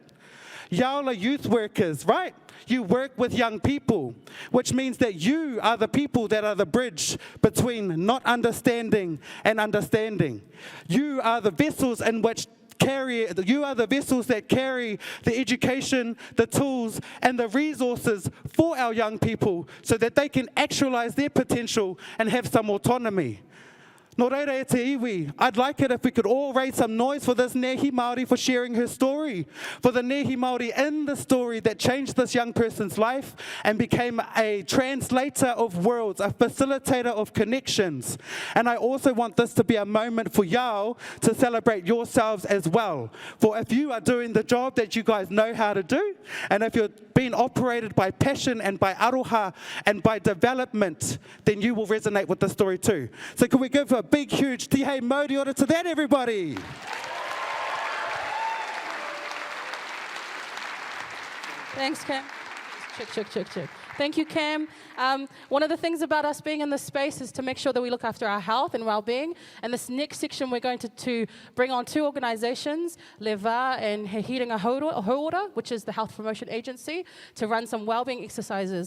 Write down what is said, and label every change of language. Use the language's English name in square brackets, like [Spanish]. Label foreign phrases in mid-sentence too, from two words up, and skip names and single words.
[English] Y'all are youth workers, right? You work with young people, which means that you are the people that are the bridge between not understanding and understanding. You are the vessels in which you are the vessels that carry the education, the tools, and the resources for our young people so that they can actualize their potential and have some autonomy. [Māori] Nō reira e te iwi, [English] I'd like it if we could all raise some noise for this [Māori] nehi Māori [English] for sharing her story, for the [Māori] nehi Māori [English] in the story that changed this young person's life and became a translator of worlds, a facilitator of connections. And I also want this to be a moment for y'all to celebrate yourselves as well. For if you are doing the job that you guys know how to do, and if you're being operated by passion and by aroha and by development, then you will resonate with the story too. So can we give a big, huge [Māori] tihei mauri ora [English] to that, everybody? Thanks, Cam. Check. Thank you, Cam. One of the things about us being in this space is to make sure that we look after our health and well-being. And this next section, we're going to bring on two organizations, LeVa and Hiringa Hauora, which is the health promotion agency, to run some well-being exercises.